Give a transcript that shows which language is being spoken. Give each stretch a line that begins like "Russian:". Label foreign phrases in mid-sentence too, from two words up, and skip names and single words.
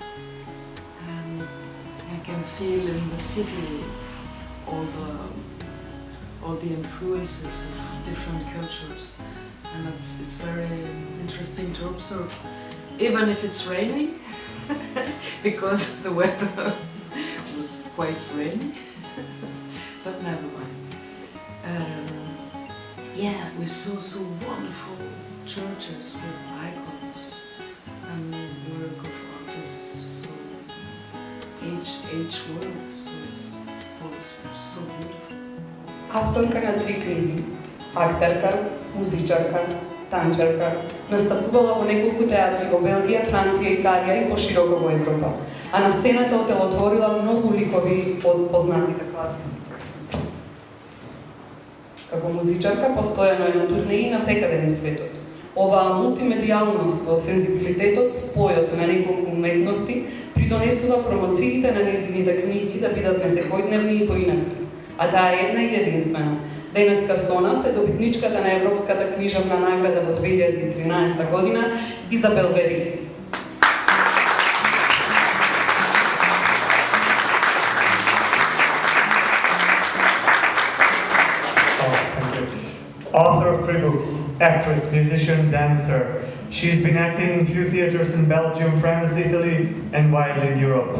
English: And I can feel in the city all the influences of different cultures, and it's very interesting to observe, even if it's raining, because the weather was quite rainy, but never mind. Yeah, we saw so wonderful churches with icons and work of artists, so age works, so it's so beautiful.
Macedonian: Авторка на 3 книги, актерка, музичарка, танчарка, настапувала во неколку театри во Белгија, Франција, Италија и пошироко во Европа, а на сцената отелотворила многу ликови од познатите класици. Како музичарка постојано е на турнеи на секаде низ светот. Оваа мултимедијалност во сензибилитетот, спојот на неколку уметности, придонесува промоциите на нејзините книги да бидат несекојдневни и поинакви. А таа е една и единствена. Денеска со нас е добитничката на Европската книжевна награда во 2013 година, Изабел Вери.
English: Author of 3 books, actress, musician, dancer. She's been acting in few theaters in Belgium, France, Italy, and widely in Europe.